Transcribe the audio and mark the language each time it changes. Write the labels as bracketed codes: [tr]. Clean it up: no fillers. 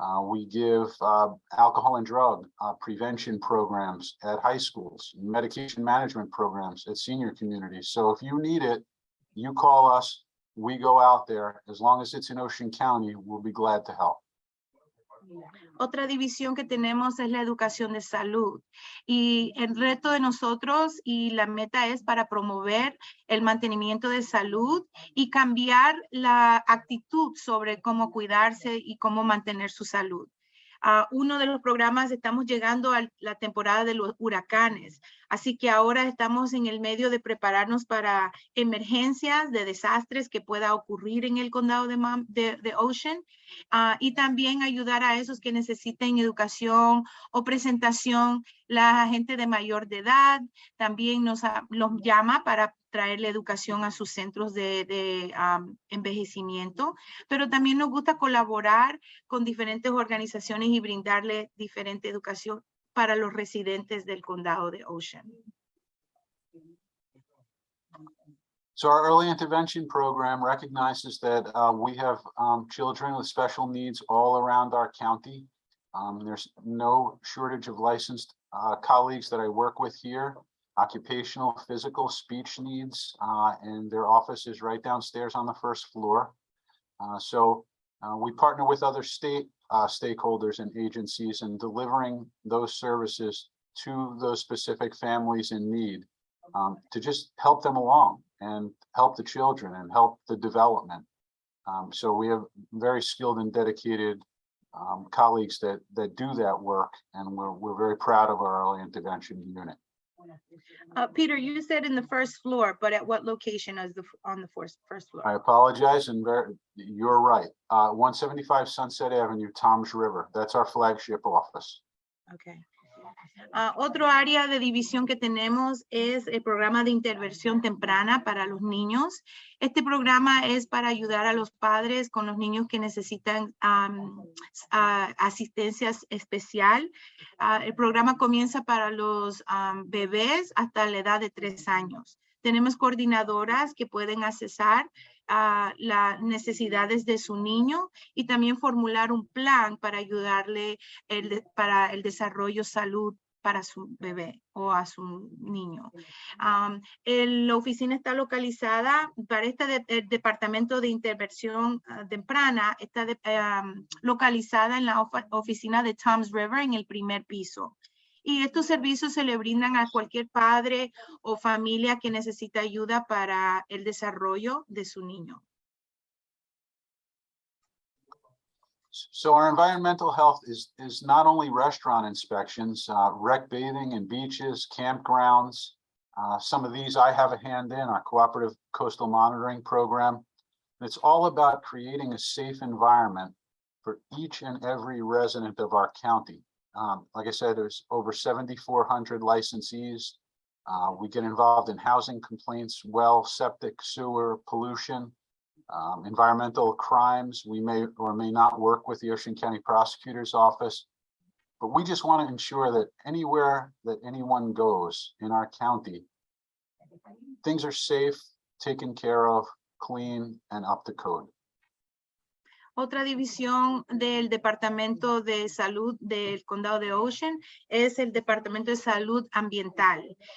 [en] We give alcohol and drug prevention programs at high schools, medication management programs at senior communities. So if you need it, you call us, we go out there. As long as it's in Ocean County, we'll be glad to help. [es] Otra división que tenemos es la educación de salud y el reto de nosotros y la meta es para promover el mantenimiento de salud y cambiar la actitud sobre cómo cuidarse y cómo mantener su salud. Uno de los programas, estamos llegando a la temporada de los huracanes, así que ahora estamos en el medio de prepararnos para emergencias de desastres que pueda ocurrir en el condado de Ocean y también ayudar a esos que necesiten educación o presentación. La gente de mayor de edad también los llama para traerle educación a sus centros de envejecimiento, pero también nos gusta colaborar con diferentes organizaciones y brindarle diferente educación para los residentes del condado de Ocean. [en] So our early intervention program recognizes that we have children with special needs all around our county. There's no shortage of licensed colleagues that I work with here, occupational, physical, speech needs, and their office is right downstairs on the first floor. So we partner with other state stakeholders and agencies in delivering those services to those specific families in need to just help them along and help the children and help the development. So we have very skilled and dedicated colleagues that do that work, and we're very proud of our early intervention unit. Peter, you said in the first floor, but at what location is on the first floor? I apologize, and you're right. 175 Sunset Avenue, Toms River. That's our flagship office. Okay. [es] Otro área de división que tenemos es el programa de intervención temprana para los niños. Este programa es para ayudar a los padres con los niños que necesitan asistencia especial. El programa comienza para los bebés hasta la edad de 3 años. Tenemos coordinadoras que pueden accesar las necesidades de su niño y también formular un plan para ayudarle para el desarrollo salud para su bebé o a su niño. La oficina está localizada para el departamento de intervención temprana, está localizada en la oficina de Toms River en el primer piso. Y estos servicios se le brindan a cualquier padre o familia que necesita ayuda para el desarrollo de su niño. [en] So our environmental health is not only restaurant inspections, rec bathing and beaches, campgrounds. Some of these I have a hand in, our cooperative coastal monitoring program. It's all about creating a safe environment for each and every resident of our county. Like I said, there's over 7,400 licensees. We get involved in housing complaints, well, septic, sewer, pollution. Environmental crimes. We may or may not work with the Ocean County Prosecutor's Office, but we just want to ensure that anywhere that anyone goes in our county, things are safe, taken care of, clean, and up to code. [es] Otra división del Departamento de Salud del Condado de Ocean es el Departamento de Salud Ambiental.